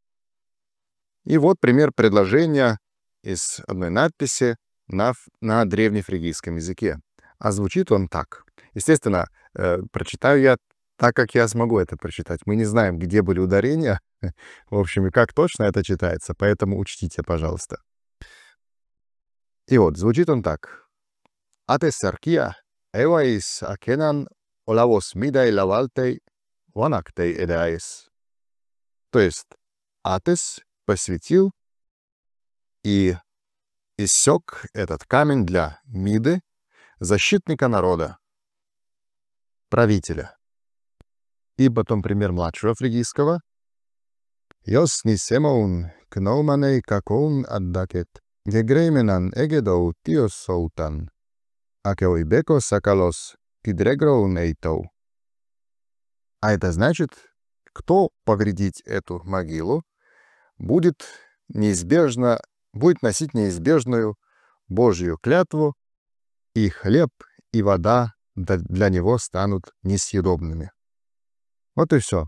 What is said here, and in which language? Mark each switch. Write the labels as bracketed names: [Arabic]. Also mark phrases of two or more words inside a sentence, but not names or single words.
[Russian] И вот пример предложения из одной надписи на древнефригийском языке. А звучит он так. Естественно, прочитаю я так, как я смогу это прочитать. Мы не знаем, где были ударения, в общем, и как точно это читается, поэтому учтите, пожалуйста. И вот, звучит он так. [Phrygian] Атес аркия, эваис акенан, олавос мидай лавалтей, ванактей эдаис. [Russian] То есть Атес посвятил и иссек этот камень для Миды, защитника народа, правителя. И потом пример младшего фригийского. [Phrygian] «Йос нисемоун кноуманей какоун аддакет, гегрейменан эгедоу тиос соутан, акеойбеко сакалос кидрегроун эйтоу». [Russian] А это значит, кто повредить эту могилу, будет носить неизбежную Божью клятву, и хлеб, и вода для него станут несъедобными. Вот и все.